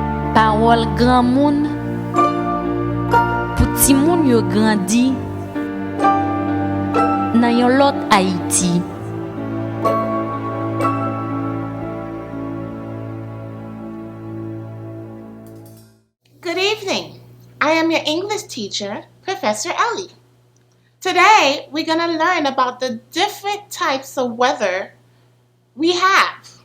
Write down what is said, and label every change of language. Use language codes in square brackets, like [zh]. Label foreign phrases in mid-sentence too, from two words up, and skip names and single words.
[ht] Parole grand moun, pou ti moun yo grandi nan yon lot Haiti. [en] Good evening. I am your English teacher, Professor Ellie. Today, we're going to learn about the different types of weather we have.